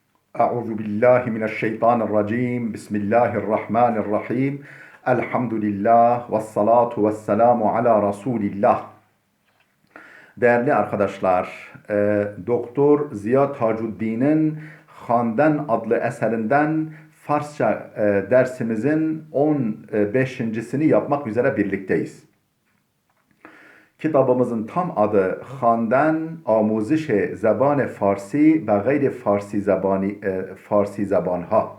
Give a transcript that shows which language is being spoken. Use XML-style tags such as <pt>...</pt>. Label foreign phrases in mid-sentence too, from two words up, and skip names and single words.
<ar>أعوذ بالله من الشيطان الرجيم بسم الله الرحمن الرحيم الحمد لله والصلاة والسلام على رسول الله.</ar> <tr>Değerli arkadaşlar, Doktor Ziya Tacuddin'in Handan adlı eserinden Farsça dersimizin 15.sini yapmak üzere birlikteyiz. Kitabımızın tam adı Handan Amuziş Zeban Farsi ve Gayri Farsi Zebanha.</tr>